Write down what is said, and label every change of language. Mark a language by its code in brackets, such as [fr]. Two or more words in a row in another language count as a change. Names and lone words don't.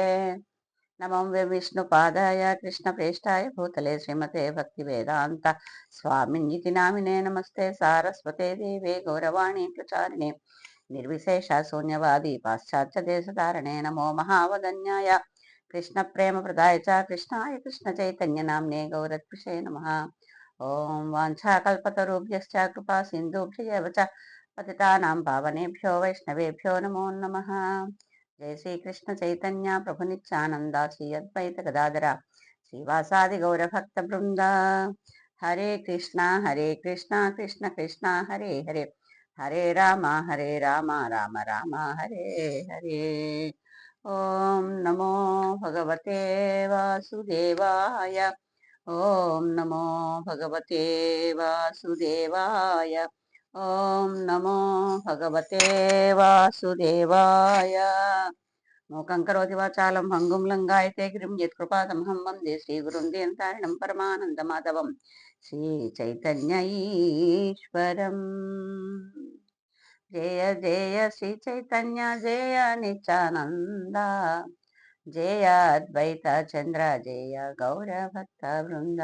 [sa] నమో విష్ణుపాదాయ కృష్ణప్రేష్టాయ భూతలే శ్రీమతే భక్తివేదాంత స్వామిన్యితి నామినే నమస్తే సారస్వతే దేవే గౌరవాణి ప్రచారిణే నిర్విశేష శూన్యవాది పాశ్చాత్య దేశధారణే నమో మహావదన్యాయ కృష్ణ ప్రేమ ప్రదాయ చ కృష్ణాయ కృష్ణ చైతన్య నామ్నే గౌరత్పిషే నమః. ఓం వాంఛాకల్పతరుభ్యశ్చ కృపా సింధుభ్యవ చ పతితానాం పావనేభ్యో వైష్ణవేభ్యో నమో నమః. జయ శ్రీకృష్ణ చైతన్య ప్రభు నిత్యానంద శ్రీ అద్వైత గదాధర శ్రీవాసాది గౌరభక్త బృంద. హరే కృష్ణ కృష్ణ కృష్ణ హరే హరే, హరే రామ రామ రామ హరే హరే. ఓం నమో భగవతే వాసుదేవాయ. ఓం నమో భగవతే వాసుదేవాయ. ఓం నమో భగవతే వాసుదేవాయ. మూకం కరోతి వాచాలం భంగుం లంగాయతే గిరిం యత్కృపాతమహం వందే శ్రీగురుం దేవతారిణం పరమానందమాధవం శ్రీ చైతన్య ఈశ్వరం. జయ జయ శ్రీ చైతన్య జయ నిత్యానంద జయ అద్వైత చంద్ర జయ గౌరభక్త బృంద.